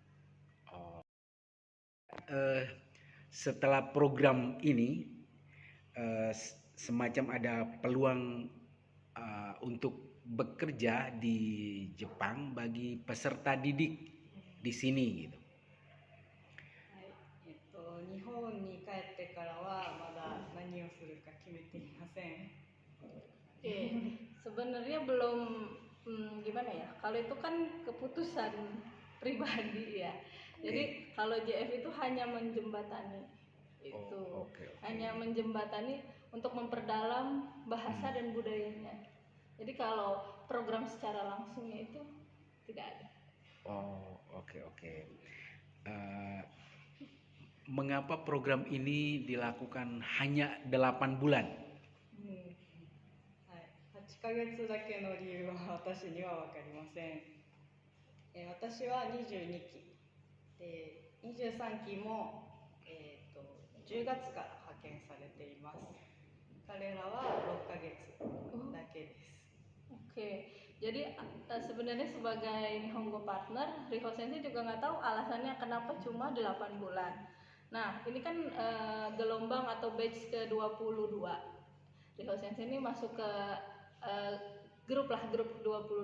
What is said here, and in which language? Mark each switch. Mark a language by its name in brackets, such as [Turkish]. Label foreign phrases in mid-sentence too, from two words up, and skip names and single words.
[Indonesian] Setelah program ini semacam ada peluang untuk bekerja di Jepang bagi peserta didik di sini gitu. [Japanese] 日本に帰ってからはまだ何をするか決めていません。 [Indonesian] Oke, sebenarnya belum gimana ya? Kalau itu kan keputusan pribadi ya. Jadi kalau JF itu hanya menjembatani itu, Oke. hanya menjembatani untuk memperdalam bahasa dan budayanya. Jadi kalau program secara langsungnya itu tidak ada. Oke. Eh, Mengapa program ini dilakukan hanya 8 bulan? [Japanese] はい、8ヶ月だけの理由は私には分かりません。私は22期で23期も、10月から派遣されています。彼らは6ヶ月だけです。 [Indonesian] Oke, jadi sebenarnya sebagai Nihongo partner, Riho Sensei juga nggak tahu alasannya kenapa cuma 8 bulan. Nah, ini kan gelombang atau batch ke-22. Riho Sensei ini masuk ke grup 22.